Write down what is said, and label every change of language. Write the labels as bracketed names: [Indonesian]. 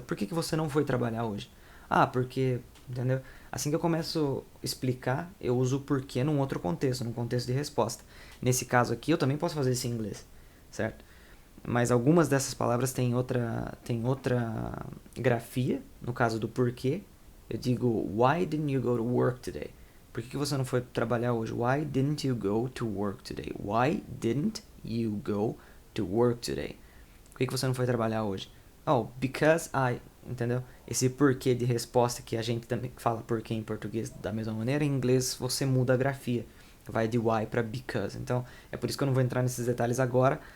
[Portuguese] Por que você não foi trabalhar hoje? Porque, entendeu? Assim que eu começo a explicar, eu uso o porquê num outro contexto, num contexto de resposta. Nesse caso aqui, eu também posso fazer isso em inglês, certo? Mas algumas dessas palavras têm outra grafia. No caso do porquê, eu digo, [English] why didn't you go to work today? [Portuguese] Por que você não foi trabalhar hoje? [English] Why didn't you go to work today? Why didn't you go to work today? [Portuguese] Por que você não foi trabalhar hoje? [English] Because I... [Portuguese] Entendeu? Esse porquê de resposta que a gente também fala porquê em português da mesma maneira, em inglês você muda a grafia. Vai de why para because. Então, é por isso que eu não vou entrar nesses detalhes agora.